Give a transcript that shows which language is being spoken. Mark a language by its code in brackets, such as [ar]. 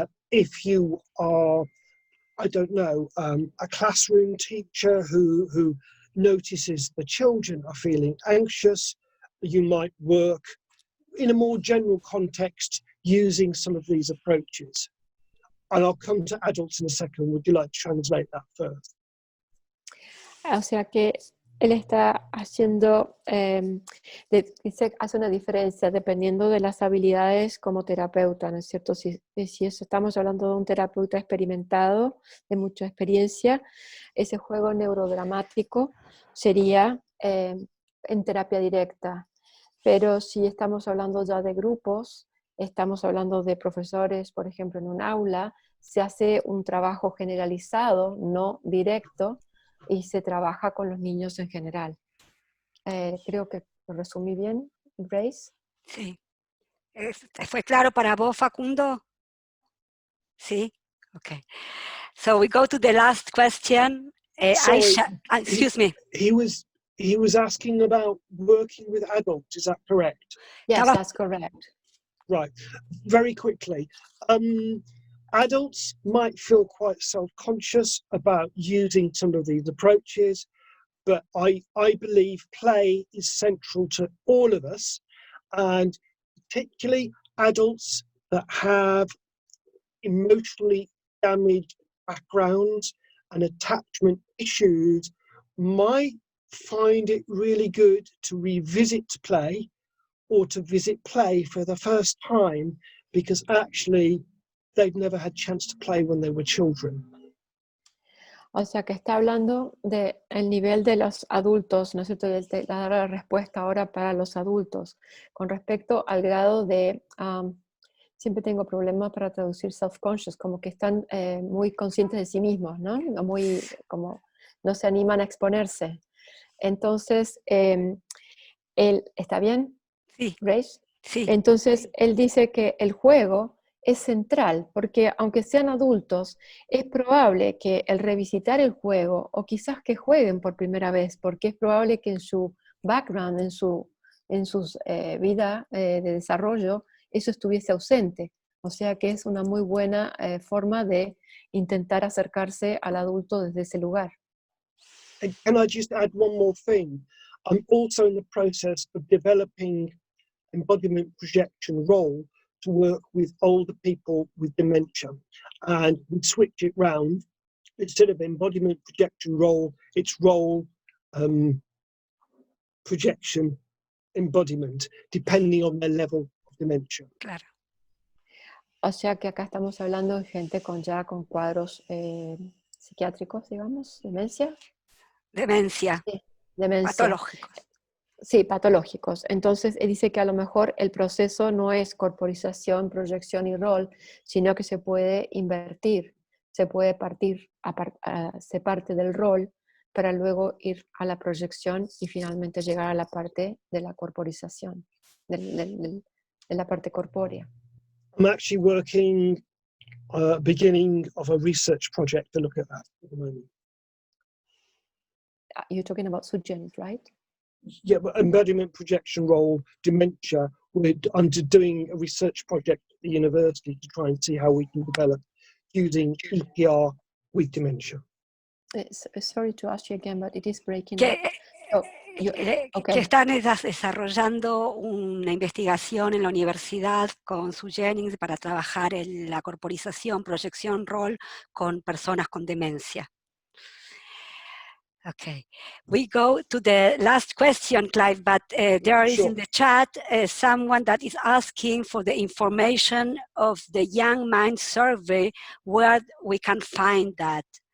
[en] If you are, I don't know, a classroom teacher who notices the children are feeling anxious, you might work in a more general context using some of these approaches. And I'll come to adults in a second. Would you like to translate that first? [es] O sea que él está haciendo, hace una diferencia dependiendo de las habilidades como terapeuta, ¿no es cierto? Si eso estamos hablando de un terapeuta experimentado, de mucha experiencia, ese juego neurodramático sería en terapia directa. Pero si estamos hablando ya de grupos, estamos hablando de profesores, por ejemplo, en un aula, se hace un trabajo generalizado, no directo, y se trabaja con los niños en general. Creo que lo resumí bien, Grace. Sí. ¿Fue claro para vos, Facundo? Sí? Okay. [en] So we go to the last question. Sorry, excuse me. He was asking about working with adults, is that correct? Yes, that's correct. Right. Very quickly. Adults might feel quite self-conscious about using some of these approaches, but I believe play is central to all of us, and particularly adults that have emotionally damaged backgrounds and attachment issues might find it really good to revisit play or to visit play for the first time because actually they'd never had a chance to play when they were children. [es] O sea que está hablando del nivel de los adultos, ¿no es cierto? Dar la respuesta ahora para los adultos. Con respecto al grado de, siempre tengo problemas para traducir self-conscious, como que están muy conscientes de sí mismos, ¿no? Como no se animan a exponerse. Entonces, él, ¿está bien? Sí. Grace? Sí. Entonces, él dice que el juego es central, porque aunque sean adultos, es probable que el revisitar el juego, o quizás que jueguen por primera vez, porque es probable que en su background, en su vida de desarrollo, eso estuviese ausente. O sea que es una muy buena forma de intentar acercarse al adulto desde ese lugar. [en] And can I just add one more thing? I'm also in the process of developing embodiment projection role to work with older people with dementia, and we switch it round. Instead of embodiment projection role, it's role projection embodiment, depending on their level of dementia. [es] Claro. O sea que acá estamos hablando de gente con cuadros psiquiátricos, digamos, demencia. Demencia. Sí, demencia. Patológicos. Sí, patológicos. Entonces, él dice que a lo mejor el proceso no es corporización, proyección y rol, sino que se puede invertir, se puede se parte del rol para luego ir a la proyección y finalmente llegar a la parte de la corporización, de la parte corpórea. [en] I'm actually working beginning of a research project to look at that at the moment. You're talking about Sujenic, right? Yeah, but embodiment projection role, dementia, we're doing a research project at the university to try and see how we can develop using EPR with dementia. Sorry to ask you again, but it is breaking [es] Que, [en] up. Okay. [es] que están desarrollando una investigación en la universidad con su Jennings para trabajar en la corporización, proyección, rol con personas con demencia. [en] Okay, we go to the last question, Clive, but there is in the chat someone that is asking for the information of the Young Mind survey, where we can find that.